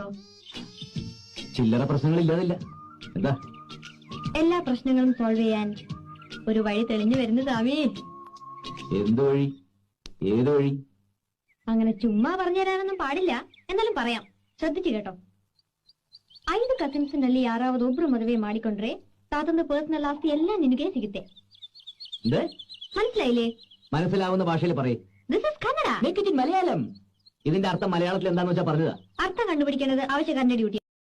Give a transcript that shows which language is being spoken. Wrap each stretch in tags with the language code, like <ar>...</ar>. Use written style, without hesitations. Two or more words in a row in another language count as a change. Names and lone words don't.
<ml>ചില്ലറ പ്രശ്നങ്ങളില്ലാതില്ല. എന്താ? എല്ലാ പ്രശ്നങ്ങളും സോൾവ് ചെയ്യാൻ ഒരു വഴി തെളിഞ്ഞു വരുന്നതാവേ. എന്ത് വഴി? ഏത് വഴി? അങ്ങനെ ചുമ്മാ പറഞ്ഞു തരാനൊന്നും പാടില്ല, എന്നാലും പറയാം, ശ്രദ്ധിച്ചു കേട്ടോ.</ml> <kn>5 ಕಸಿನ್ಸ್ನಲ್ಲಿ ಯಾರಾவது ಒಬ್ರು ಮದುವೆ ಮಾಡಿಕೊಂಡ್ರೆ ತಾತಂದು ಪರ್ಸನಲ್ ಆಸ್ತಿ ಎಲ್ಲ ನಿನಗೆ ಸಿಗುತ್ತೆ.</kn> <ml>മനസ്സിലായില്ലേ? മനസ്സിലാവുന്ന ഭാഷയിൽ പറയും.</ml> <en>this is Kannada.</en> <ml>മലയാളം. ഇതിന്റെ അർത്ഥം മലയാളത്തിൽ എന്താന്ന് വെച്ചാ പറഞ്ഞതാ. അർത്ഥം കണ്ടുപിടിക്കേണ്ടത് ആവശ്യക്കാരന്റെ ഡ്യൂട്ടി.</ml>